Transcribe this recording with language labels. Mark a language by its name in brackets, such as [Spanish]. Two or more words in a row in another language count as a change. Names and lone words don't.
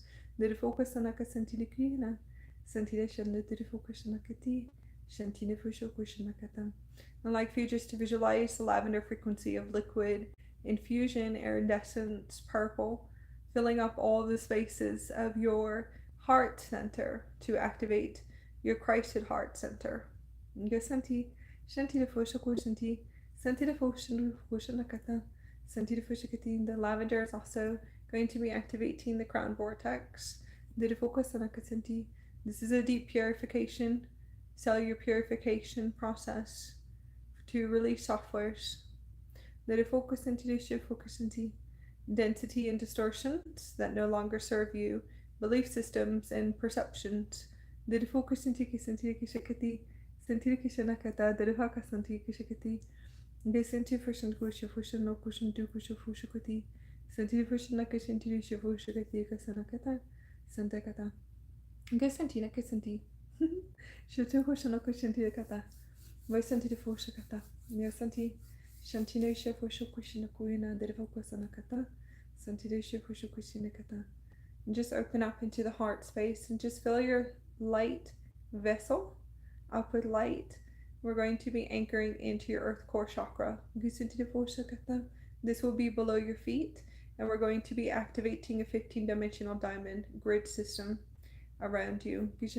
[English] And I'd like for you just to visualize the lavender frequency of liquid infusion, iridescence, purple, filling up all the spaces of your heart center to activate your Christed heart center. Nga santi, shanti de fosha ko shanti, santi de fosha nakata, santi de fosha kati. The lavender is also going to be activating the crown vortex. The focus on santi. This is a deep purification, cellular purification process to release softwares. The focus into the shift focus into density and distortions that no longer serve you, belief systems and perceptions. The focus into kisanti kishakati, santi kishanakata, the haka santi kishakati. They senti fushan kusha fushan no kushan do kusha fushakati. Santi fushan nakashanti shifushakati kasanakata, santakata. Gasanti nakasanti. Shutu fushan no kushanti kata. Vaisanti fushakata. Yasanti. Shantino Shefushukushina Kuina, the Devokasanakata, Santido Shefushukushinakata. And just open up into the heart space and just fill your light vessel up with light. We're going to be anchoring into your earth core chakra. This will be below your feet, and we're going to be activating a 15-dimensional diamond grid system around you.